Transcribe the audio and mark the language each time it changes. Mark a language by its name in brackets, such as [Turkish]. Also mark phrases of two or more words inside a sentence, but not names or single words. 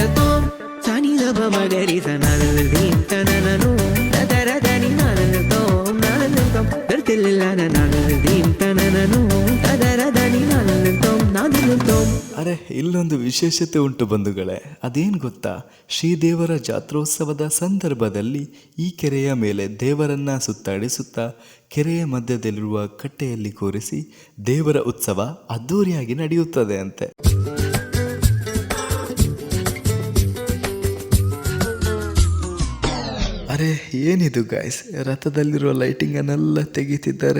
[Kannada] ತೋಂ ಸಾನಿ ಗಬ ಮಗರಿ ಸನನ ದೀಂ ತನನನು ದದರ ದನಿ ನನ ತೋಂ ನನ ತೋಂ ದರ್ತಿಲ್ಲ ನನ ದೀಂ ತನನನು ದದರ ದನಿ ನನ ತೋಂ ನನ ತೋಂ. ಅರೆ, ಇಲ್ಲೊಂದು ವಿಶೇಷತೆ ಉಂಟು ಬಂಧುಗಳೇ. ಅದೇನು ಗೊತ್ತಾ, ಶ್ರೀದೇವರ ಜಾತ್ರೋತ್ಸವದ ಸಂದರ್ಭದಲ್ಲಿ ಈ ಕೆರೆಯ ಮೇಲೆ ದೇವರನ್ನ ಸುತ್ತಾಡಿಸುತ್ತಾ ಕೆರೆಯ ಮಧ್ಯದಲ್ಲಿರುವ ಕಟ್ಟೆಯಲ್ಲಿ ಕೂರಿಸಿ ದೇವರ ಉತ್ಸವ ಅದ್ದೂರಿಯಾಗಿ ನಡೆಯುತ್ತದೆ ಅಂತೆ. ಅರೆ, ಏನಿದು ಗಾಯ್ಸ್, ರಥದಲ್ಲಿರುವ ಲೈಟಿಂಗನ್ನೆಲ್ಲ ತೆಗೀತಿದ್ದಾರೆ.